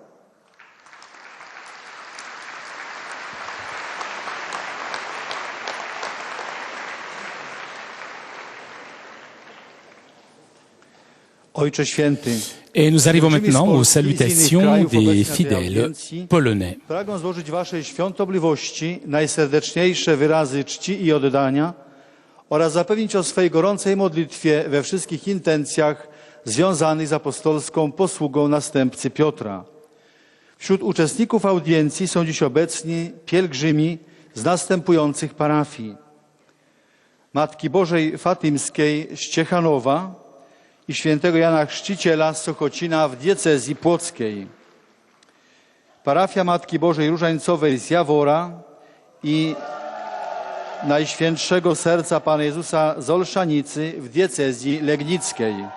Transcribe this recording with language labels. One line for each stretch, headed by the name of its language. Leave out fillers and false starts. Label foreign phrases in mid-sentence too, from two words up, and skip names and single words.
Polish: Ojcze Święty,
French: Et nous arrivons maintenant aux salutations des fidèles polonais.
Polish: pragnę złożyć Waszej świątobliwości najserdeczniejsze wyrazy czci i oddania oraz zapewnić o swej gorącej modlitwie we wszystkich intencjach związanych z apostolską posługą następcy Piotra. Wśród uczestników audiencji są dziś obecni pielgrzymi z następujących parafii: Matki Bożej Fatymskiej z Ciechanowa i świętego Jana Chrzciciela z Sochocina w diecezji płockiej, parafia Matki Bożej Różańcowej z Jawora i Najświętszego Serca Pana Jezusa z Olszanicy w diecezji legnickiej.